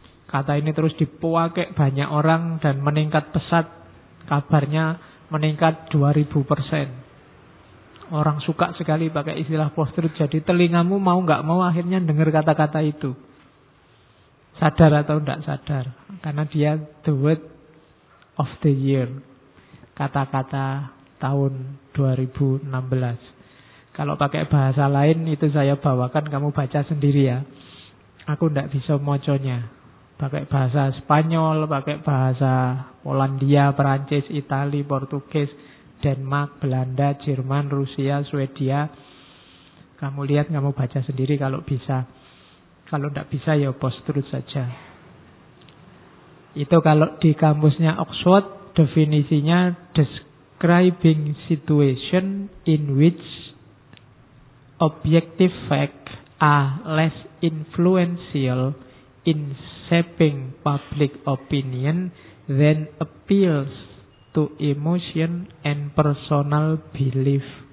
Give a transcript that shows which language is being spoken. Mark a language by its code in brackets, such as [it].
[id] Kata ini terus dipuake banyak orang dan meningkat pesat. Kabarnya meningkat 2000%. Orang suka sekali pakai istilah post-truth. Jadi telingamu mau gak mau akhirnya dengar kata-kata itu. Sadar atau gak sadar. Karena dia [en] the word of the year. [id] Kata-kata tahun 2016. Kalau pakai bahasa lain itu saya bawakan, kamu baca sendiri ya. Aku gak bisa moconya. Pakai bahasa Spanyol, pakai bahasa Polandia, Perancis, Itali, Portugis, Denmark, Belanda, Jerman, Rusia, Swedia. Kamu lihat, kamu baca sendiri kalau bisa. Kalau tidak bisa ya post-truth saja. Itu kalau di kampusnya Oxford, definisinya [en] describing situation in which objective fact are less influential in shaping public opinion than appeals to emotion and personal belief.